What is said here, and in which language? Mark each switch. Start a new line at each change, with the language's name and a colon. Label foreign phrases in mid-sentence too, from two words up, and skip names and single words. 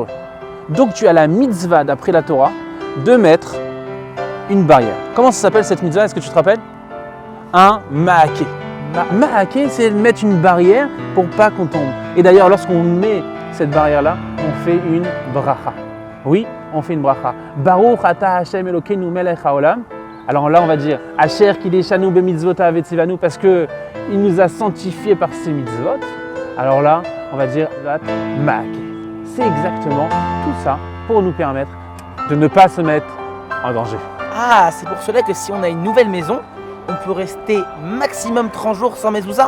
French: Donc tu as la mitzvah d'après la Torah de mettre une barrière. Comment ça s'appelle cette mitzvah? Est-ce que tu te rappelles? Un ma'aké. Ma'aké, c'est mettre une barrière pour pas qu'on tombe. Et d'ailleurs, lorsqu'on met cette barrière-là, on fait une bracha. Oui, on fait une bracha.
Hebrew: ברוך אתה השם אלוקינו מלך העולם.
French: Alors là, on va dire
Hebrew: אשר קדשנו במצוותיו וציוונו
French: parce que il nous a sanctifiés par ses mitzvot. Alors là, on va dire ma'aké. C'est exactement tout ça pour nous permettre de ne pas se mettre en danger. Ah, c'est pour cela que si on a une nouvelle maison, on peut rester maximum 30 jours sans mezouza.